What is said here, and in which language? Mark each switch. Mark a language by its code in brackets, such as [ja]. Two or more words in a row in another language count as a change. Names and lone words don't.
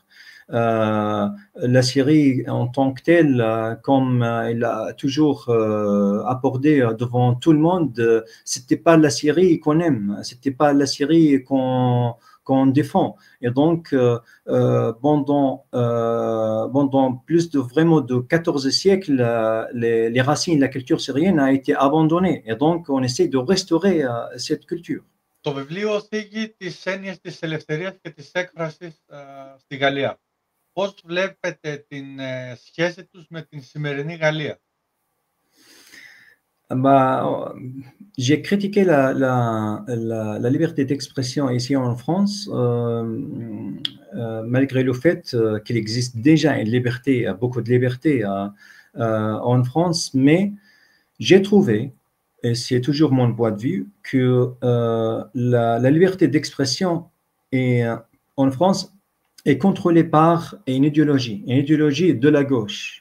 [fr] La Syrie en tant que telle, comme il a toujours abordé devant tout le monde, c'était pas la Syrie qu'on aime, c'était pas la Syrie qu'on défend. Et donc, pendant plus de vraiment de 14 siècles, les racines, la culture syrienne a été abandonnée. Et donc, on essaie de restaurer cette culture. [el] Το βιβλίο θίγει τις έννοιες της ελευθερίας και της έκφρασης στη Γαλλία. Πώς βλέπετε την σχέση τους με την σημερινή Γαλλία? [fr] J'ai critiqué la liberté d'expression ici en France, malgré le fait qu'il existe déjà une liberté, beaucoup de liberté en France, mais j'ai trouvé, et c'est toujours mon point de vue, que la liberté d'expression en France est contrôlée par une idéologie de la gauche.